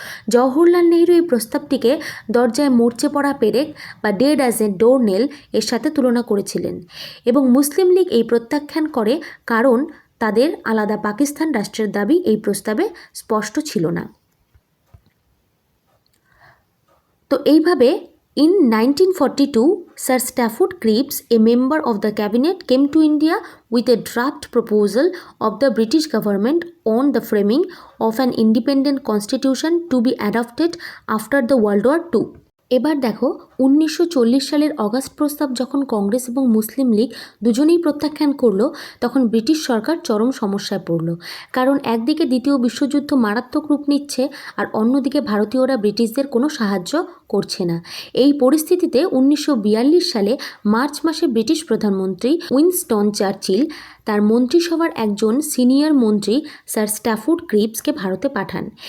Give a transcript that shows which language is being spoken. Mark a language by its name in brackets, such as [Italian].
[Bangla] জওহরলাল নেহরু এই প্রস্তাবটিকে দরজায় মরচে পড়া পেরেক বা [English] dead as a door nail [Bangla] এর সাথে তুলনা করেছিলেন এবং মুসলিম লীগ এই প্রত্যাখ্যান করে কারণ তাদের আলাদা পাকিস্তান রাষ্ট্রের দাবি এই প্রস্তাবে স্পষ্ট ছিল না। তো এইভাবে [English] in 1942, Sir Stafford Cripps, a member of the cabinet, came to India with a draft proposal of the British government on the framing of an independent constitution to be adopted after the World War II. [Bangla] এবার দেখো 1940 সালের August প্রস্তাব যখন কংগ্রেস এবং মুসলিম লীগ দুজনেই প্রত্যাখ্যান করলো, তখন ব্রিটিশ সরকার চরম সমস্যায় পড়ল। কারণ একদিকে দ্বিতীয় বিশ্বযুদ্ধ মারাত্মক রূপ নিচ্ছে, আর অন্যদিকে ভারতীয়রা ব্রিটিশদের কোনো সাহায্য করছে না। এই পরিস্থিতিতে 1942 সালে মার্চ মাসে ব্রিটিশ প্রধানমন্ত্রী উইনস্টন চার্চিল তার মন্ত্রিসভার একজন সিনিয়র মন্ত্রী স্যার স্ট্যাফোর্ড ক্রিপসকে ভারতে পাঠান।